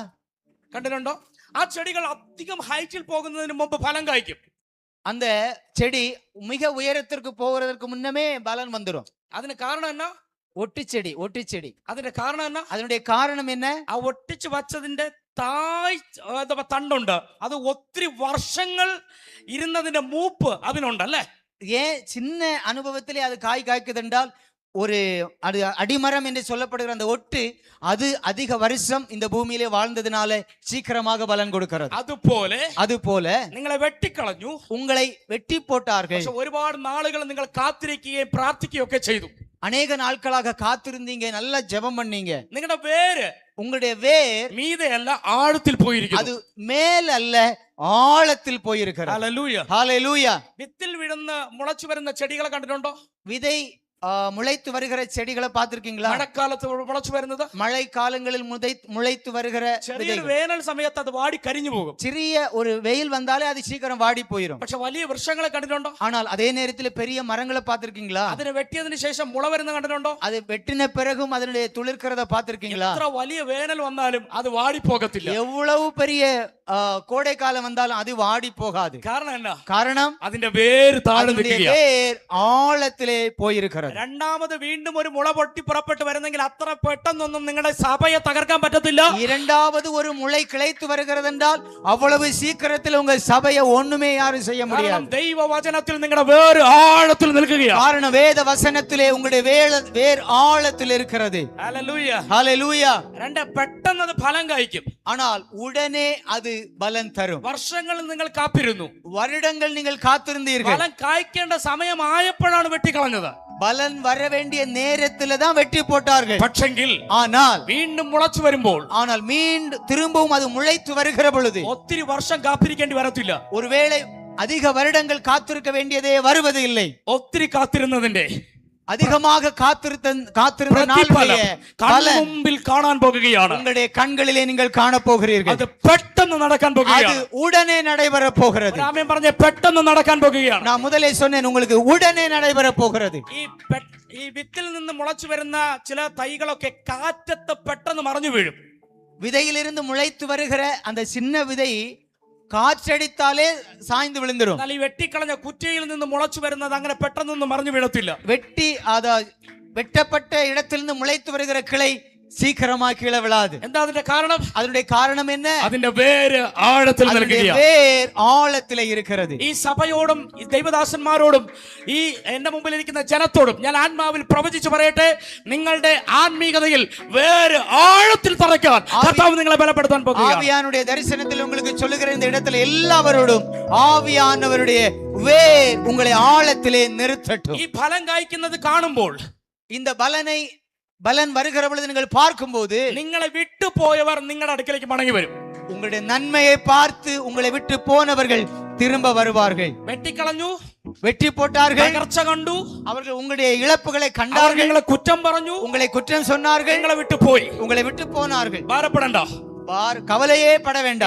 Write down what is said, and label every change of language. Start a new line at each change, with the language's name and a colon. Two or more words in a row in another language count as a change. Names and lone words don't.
Malayalam: കണ്ടിട്ടുണ്ടോ? ആ ചെടികൾ അധികം ഹൈറ്റിൽ പോകുന്നതിന് മുമ്പ് ഫലം കായ്ക്കും.
Tamil: அந்த செடி மிக உயரத்திற்கு போகிறதற்கு முன்னமே பலன் வந்துடும்.
Malayalam: അതിന് കാരണം എന്നാ?
Tamil: ஒட்டி செடி.
Malayalam: അതിന്റെ കാരണം എന്നാ?
Tamil: அதனுடைய காரணம் என்ன?
Malayalam: ആ ഒട്ടിച്ച് വച്ചതിന്റെ തണ്ടുണ്ട്, അത് ഒത്തിരി വർഷങ്ങൾ ഇരുന്നതിന്റെ മൂപ്പ് അതിനുണ്ട് അല്ലേ?
Tamil: ஏன் சின்ன அனுபவத்திலே அது காய்க்குது என்றால் ஒரு அது அடிமரம் என்று சொல்லப்படுகிற அந்த ஒட்டு அது அதிக வருஷம் இந்த பூமியிலே வாழ்ந்ததுனால சீக்கிரமாக பலன் கொடுக்கிறது.
Malayalam: അതുപോലെ നിങ്ങളെ വെട്ടിക്കളഞ്ഞു,
Tamil: உங்களை வெட்டி போட்டார்கள்.
Malayalam: പക്ഷെ ഒരുപാട് നാളുകൾ നിങ്ങൾ കാത്തിരിക്കുകയും പ്രാർത്ഥിക്കുകയും ഒക്കെ ചെയ്തു.
Tamil: அநேக நாட்களாக காத்திருந்தீங்க, நல்லா ஜெபம் பண்ணீங்க.
Malayalam: നിങ്ങളുടെ വേര്
Tamil: உங்களுடைய வேர்
Malayalam: மீதேயல்ல ஆழത്തിൽ போയിരിക്കുന്നു.
Tamil: அது மேல் அல்ல ஆழத்தில் போயிருக்கிறது.
Malayalam: ഹല്ലേലൂയ.
Tamil: ஹalleluya.
Malayalam: വിത്തിൽ വീഴുന്ന മുളച്ചു വരുന്ന ചെടികളെ കണ്ടിട്ടുണ്ടോ?
Tamil: விதை முளைத்து வருகிற செடிகளை பார்த்திருக்கீங்களா?
Malayalam: മഴക്കാലത്ത് മുളച്ചു വരുന്നത്,
Tamil: மழை காலங்களில் முளைத்து வருகிற
Malayalam: ചെറിയൊരു വേനൽ സമയത്ത് അത് വാടി കരിഞ്ഞു പോകും.
Tamil: சிறிய ஒரு வெயில் வந்தாலே அது சீக்கிரம் வாடி போயிடும்.
Malayalam: പക്ഷെ വലിയ വൃക്ഷങ്ങളെ കണ്ടിട്ടുണ്ടോ?
Tamil: ஆனால் அதே நேரத்தில் பெரிய மரங்களை பார்த்திருக்கீங்களா?
Malayalam: അതിനെ വെട്ടിയതിനു ശേഷം മുള വരുന്ന കണ്ടിട്ടുണ്ടോ?
Tamil: அது வெட்டின பிறகும் அதனுடைய துளிர்க்கிறத பார்த்திருக்கீங்களா?
Malayalam: എത്ര വലിയ വേനൽ വന്നാലും അത് വാടി പോകത്തില്ല.
Tamil: எவ்வளவு பெரிய கோடை காலம் வந்தாலும் அது வாடி போகாது.
Malayalam: കാരണം എന്നാ?
Tamil: காரணம்
Malayalam: അതിന്റെ വേര് താഴെ നിൽക്കുകയാണ്.
Tamil: வேர் ஆழத்திலே போயிருக்கிறது.
Malayalam: രണ്ടാമത് വീണ്ടും ഒരു മുള പൊട്ടി പുറപ്പെട്ട് വരുന്നെങ്കിൽ അത്ര പെട്ടെന്നൊന്നും നിങ്ങളുടെ സഭയെ തകർക്കാൻ പറ്റത്തില്ല.
Tamil: இரண்டாவது ஒரு முளை கிளைத்து வருகிறது என்றால் அவ்வளவு சீக்கிரத்தில் உங்க சபையை ஒண்ணுமே யாரும் செய்ய முடியாது.
Malayalam: ദൈവവചനത്തിൽ നിങ്ങളുടെ വേര് ആഴത്തിൽ നിൽക്കുകയാണ്.
Tamil: காரணம் வேத வசனத்திலே உங்களுடைய வேர் ஆழத்தில் இருக்கிறது.
Malayalam: ഹല്ലേലൂയ.
Tamil: ஹalleluya.
Malayalam: രണ്ട്, പെട്ടെന്ന് അത് ഫലം കായ്ക്കും.
Tamil: ஆனால் உடனே அது பலன் தரும்.
Malayalam: വർഷങ്ങളിൽ നിങ്ങൾ കാത്തിരുന്നു,
Tamil: வருடங்கள் நீங்கள் காத்திருந்தீர்கள்.
Malayalam: ഫലം കായ്ക്കേണ്ട സമയമായപ്പോഴാണ് വെട്ടിക്കളഞ്ഞത്.
Tamil: பலன் வர வேண்டிய நேரத்துல தான் வெட்டி போட்டார்கள்.
Malayalam: പക്ഷെങ്കിൽ
Tamil: ஆனால்
Malayalam: വീണ്ടും മുളച്ചു വരുമ്പോൾ,
Tamil: ஆனால் மீண்டும் திரும்பவும் அது முளைத்து வருகிற பொழுது
Malayalam: ഒത്തിരി വർഷം കാത്തിരിക്കേണ്ടി വരത്തില്ല.
Tamil: ஒருவேளை அதிக வருடங்கள் காத்திருக்க வேண்டியதே வருவது இல்லை.
Malayalam: ഒത്തിരി കാത്തിരുന്നതിന്റെ
Tamil: அதிகமாக காத்திருந்த நாளுடைய பலன்
Malayalam: മുമ്പിൽ കാണാൻ പോകുകയാണ്.
Tamil: உங்களுடைய கண்களிலே நீங்கள் காண போகிறீர்கள்.
Malayalam: അത് പെട്ടെന്ന് നടക്കാൻ
Tamil: அது
Malayalam: പോകുകയാണ്.
Tamil: உடனே நடைபெற போகிறது.
Malayalam: ആമേൻ പറഞ്ഞേ, പെട്ടെന്ന് നടക്കാൻ പോകുകയാണ്.
Tamil: நான் முதலே சொன்னேன், உங்களுக்கு உடனே நடைபெற போகிறது.
Malayalam: ഈ വിത്തിൽ നിന്ന് മുളച്ചു വരുന്ന ചില തൈകളൊക്കെ കാറ്റത്ത് പെട്ടെന്ന് മറിഞ്ഞു വീഴും.
Tamil: விதையிலிருந்து முளைத்து வருகிற அந்த சின்ன விதை காற்றடித்தாலே சாய்ந்து விழுந்துரும்.
Malayalam: എന്നാൽ ഈ വെട്ടിക്കളഞ്ഞ കുറ്റിയിൽ നിന്ന് മുളച്ചു വരുന്നത് അങ്ങനെ പെട്ടെന്നൊന്നും മറിഞ്ഞു വീഴത്തില്ല.
Tamil: வெட்டப்பட்ட இடத்திலிருந்து முளைத்து வருகிற கிளை சீக்கிரமா கீழே விழாது.
Malayalam: എന്താ അതിന്റെ കാരണം?
Tamil: அதனுடைய காரணம் என்ன?
Malayalam: അതിന്റെ വേര് ആഴത്തിൽ നിൽക്കുകയാണ്.
Tamil: வேர் ஆழத்திலே இருக்கிறது.
Malayalam: ഈ സഭയോടും ഈ ദൈവദാസന്മാരോടും ഈ എന്റെ മുമ്പിൽ ഇരിക്കുന്ന ജനത്തോടും ഞാൻ ആത്മാവിൽ പ്രവചിച്ചു പറയട്ടെ, നിങ്ങളുടെ ആത്മീയതയിൽ വേര് ആഴത്തിൽ തറയ്ക്കാൻ കർത്താവ് നിങ്ങളെ ബലപ്പെടുത്താൻ പോകുകയാണ്.
Tamil: ஆவியானுடைய தரிசனத்தில் உங்களுக்கு சொல்லுகிற இந்த இடத்துல எல்லாவரோடும் ஆவியானவருடைய வேர் உங்களை ஆழத்திலே நிறுத்தட்டும்.
Malayalam: ഈ ഫലം കായ്ക്കുന്നത് കാണുമ്പോൾ,
Tamil: இந்த பலன் வருகிற பொழுது நீங்கள் பார்க்கும்போது,
Malayalam: നിങ്ങളെ വിട്ടു പോയവർ നിങ്ങളുടെ അടുക്കലേക്ക് മടങ്ങി വരും.
Tamil: உங்களுடைய நன்மையை பார்த்து உங்களை விட்டு போனவர்கள் திரும்ப வருவார்கள்.
Malayalam: വെട്ടിക്കളഞ്ഞു,
Tamil: வெட்டி போட்டார்கள்,
Malayalam: തകർച്ച കണ്ടു,
Tamil: அவர்கள் உங்களுடைய இழப்புகளை கண்டார்கள்,
Malayalam: നിങ്ങളെ കുറ്റം പറഞ്ഞു,
Tamil: உங்களை குற்றம் சொன்னார்கள்,
Malayalam: നിങ്ങളെ വിട്ടു പോയി.
Tamil: உங்களை விட்டு போனார்கள்.
Malayalam: ഭാരപ്പെടണ്ട,
Tamil: கவலையே பட வேண்டாம்.